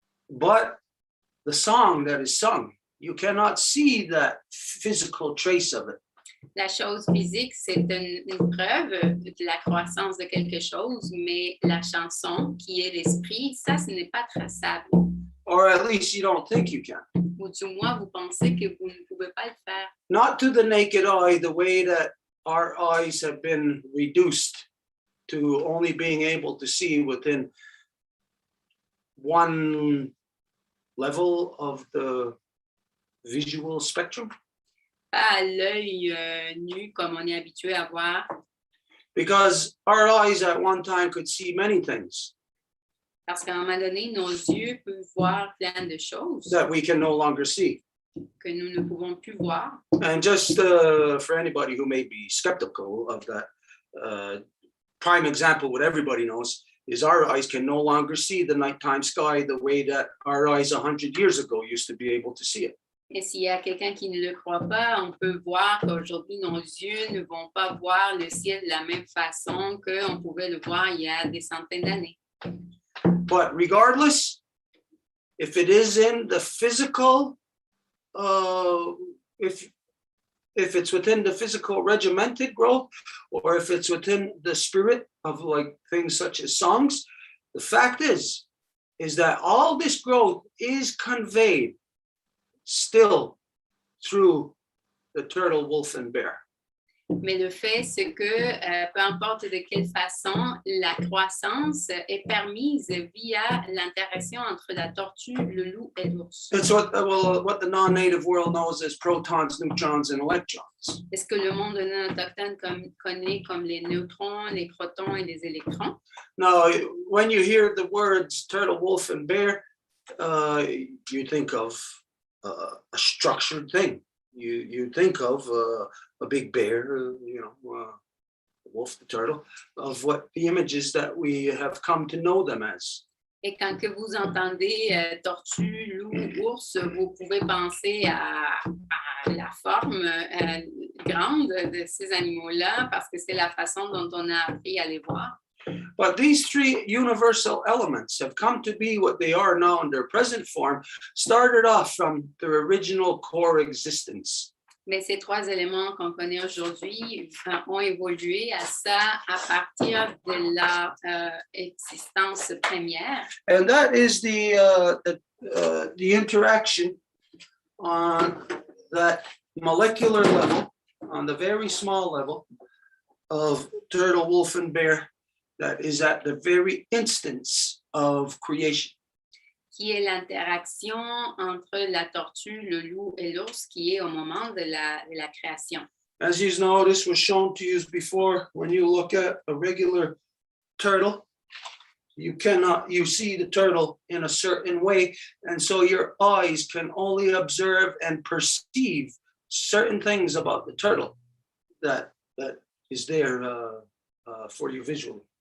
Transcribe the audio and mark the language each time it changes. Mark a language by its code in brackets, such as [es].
[en] But the song that is sung, you cannot see that physical trace of it. [fr] La chose physique, c'est une preuve de la croissance de quelque chose, mais la chanson, qui est l'esprit, ça, ce n'est pas traçable. [en] Or at least you don't think you can. [fr] Ou du moins, vous pensez que vous ne pouvez pas le faire. [en] Not to the naked eye, the way that our eyes have been reduced to only being able to see within one level of the visual spectrum. [fr] Pas à l'œil nu comme on est habitué à voir. [en] Because our eyes at one time could see many things. [fr] Parce qu'à un moment donné, nos yeux peuvent voir plein de choses [en] that we can no longer see. [fr] que nous ne pouvons plus voir. [en] And just for anybody who may be skeptical of that, prime example, what everybody knows, is our eyes can no longer see the nighttime sky the way that our eyes 100 years ago used to be able to see it. [fr] Et s'il y a quelqu'un qui ne le croit pas, on peut voir qu'aujourd'hui, nos yeux ne vont pas voir le ciel de la même façon qu'on pouvait le voir il y a des centaines d'années. [en] But regardless, if it is in the physical, if it's within the physical regimented growth, or if it's within the spirit of like things such as songs, the fact is that all this growth is conveyed still through the turtle, wolf, and bear. [fr] Mais le fait, c'est que peu importe de quelle façon, la croissance est permise via l'interaction entre la tortue, le loup et l'ours. [en] It's what the non-native world knows as protons, neutrons, and electrons. [fr] C'est ce que le monde non autochtone connaît comme les neutrons, les protons et les électrons. [en] Now, when you hear the words turtle, wolf, and bear, you think of a structured thing. You think of a big bear, the wolf, the turtle, of what the images that we have come to know them as. [fr] Et quand que vous entendez tortue, loup, ours, vous pouvez penser à la forme grande de ces animaux-là parce que c'est la façon dont on a appris à les voir. [en] But these three universal elements have come to be what they are now in their present form, started off from their original core existence. [fr] Mais ces trois éléments qu'on connaît aujourd'hui ont évolué à ça à partir de leur existence première. [en] And that is the interaction on that molecular level, on the very small level of turtle, wolf, and bear, that is at the very instance of creation. [fr] Qui est l'interaction entre la tortue, le loup et l'ours, qui est au moment de la création. [en] As you know, this was shown to you before. When you look at a regular turtle, you see the turtle in a certain way, and so your eyes can only observe and perceive certain things about the turtle that is there for you visually.